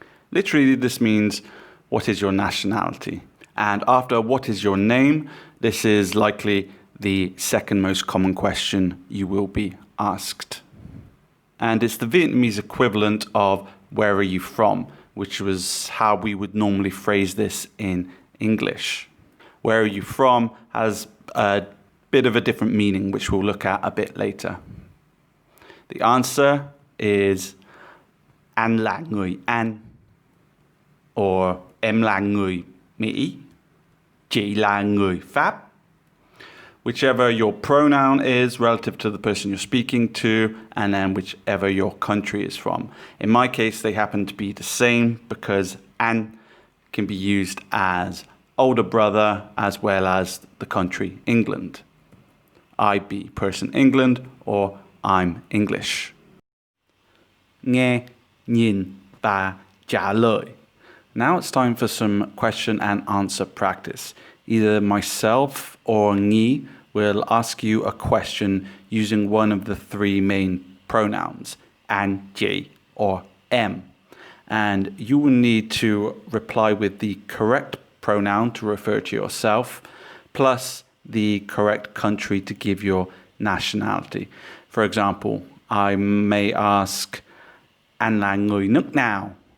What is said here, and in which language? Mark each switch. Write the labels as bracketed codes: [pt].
[en] Literally, this means, what is your nationality? And after what is your name, this is likely the second most common question you will be asked. And it's the Vietnamese equivalent of where are you from, which was how we would normally phrase this in English. Where are you from has a bit of a different meaning, which we'll look at a bit later. The answer is [vi] Anh là người Anh, [en] or [vi] Em là người Mỹ, Chị là người Pháp. [en] Whichever your pronoun is relative to the person you're speaking to, and then whichever your country is from. In my case, they happen to be the same because Anh can be used as older brother as well as the country England. I be person England, or I'm English. [vi] Nghe, nhìn và trả lời. [en] Now it's time for some question and answer practice. Either myself or Nhi will ask you a question using one of the three main pronouns, Anh, chị, or em. And you will need to reply with the correct pronoun to refer to yourself, plus the correct country to give your nationality. For example, I may ask, [vi] anh là người nước nào?